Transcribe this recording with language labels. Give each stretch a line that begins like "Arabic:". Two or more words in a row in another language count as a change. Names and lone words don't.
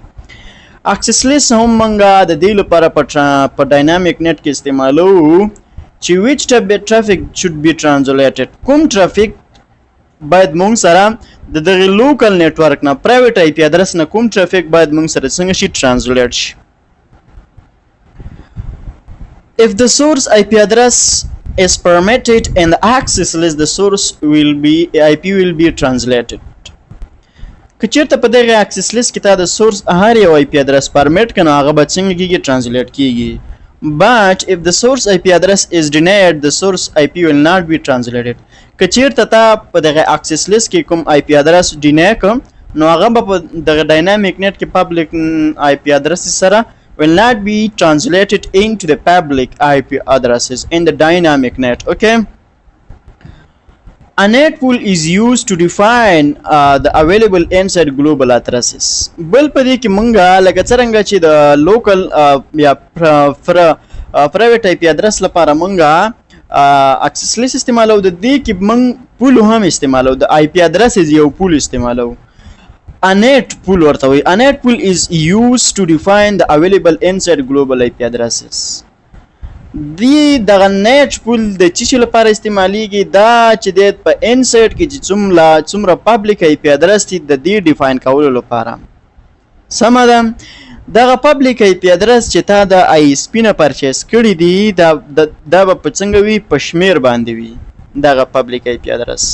English: access list
Pashto: هم موږ د دې لپاره په
English: dynamic NAT
Pashto: کې استعمالوو چې
English: which traffic should be translated.
Pashto: کوم ټرافیک باید موږ سره د دغه
English: local network
Pashto: نه،
English: private IP address
Pashto: نه کوم ټرافیک باید موږ سره څنګه شي، ټرانسلیټ شي.
English: If the source IP address is permitted in the access list, the source IP will be translated.
Pashto: که چېرته په دغه
English: access list
Pashto: کې تا د source هر یو
English: IP address permit
Pashto: کنه هغه به څنګه کېږي، translate کېږي.
English: But if the source IP address is denied, the source IP will not be translated.
Pashto: که چېرته تا په دغه
English: access list
Pashto: کې کوم
English: IP address deny
Pashto: کړ نو هغه به په دغه
English: dynamic NAT کې public IP address
Pashto: سره
English: will not be translated into the public IP addresses in the dynamic net. Okay. A net pool is used to define the available inside global addresses.
Pashto: بل په دې کې مونږه لکه څرنګه چې د لوکل یا
English: private IP address
Pashto: لپاره مونږه
English: access list
Pashto: استعمالو، د دې کې مونږ پول هم استعمالو، د
English: IP addresses
Pashto: یو پول استعمالو.
English: A net pool
Pashto: ورته وایي.
English: A net pool is used to define the available inside global IP addresses.
Pashto: دغه
English: NAT pool
Pashto: د څه شي لپاره استعمالیږي؟ دا چې دی په انسایډ کې چې څومره
English: public IP address
Pashto: دي د دې ډیفاین کولو لپاره. سمه ده، دغه
English: public IP address
Pashto: چې تا د آی اس پی نه پرچیز کړي دي دا به په څنګه وي، په شمیر باندې وي دغه
English: public IP address.